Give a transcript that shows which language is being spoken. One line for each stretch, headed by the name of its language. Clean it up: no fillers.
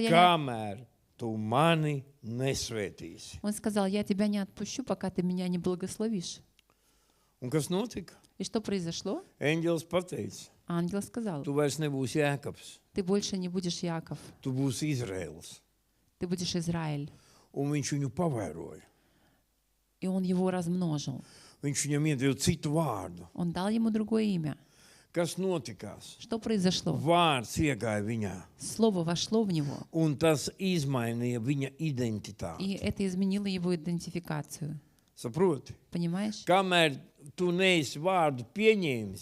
Latvian: kamēr tu mani nesvētīsi.
Russian: Он сказал, я тебя не отпущу, пока ты меня не благословишь.
Latvian: Un kas notika?
Russian: И что произошло?
Latvian: Eņģelis pateica,
Russian: Ангел сказал,
Latvian: tu vairs nebūsi Jēkabs,
Russian: ты больше не будешь Яков,
Latvian: tu būsi Izraels.
Russian: ты будешь Израиль.
Latvian: Un viņš viņu pavairoja.
Russian: И он его размножил.
Latvian: Viņš viņam iedeva citu vārdu.
Russian: Он дал ему другое имя.
Latvian: Kas notikās?
Russian: Что произошло?
Latvian: Vārds iegāja viņā,
Russian: Слово вошло в него,
Latvian: un tas izmainīja viņa identitāti.
Russian: и это изменило его идентификацию.
Latvian: Saproti?
Russian: Понимаешь?
Latvian: Kamēr tu neesi vārdu pieņēmis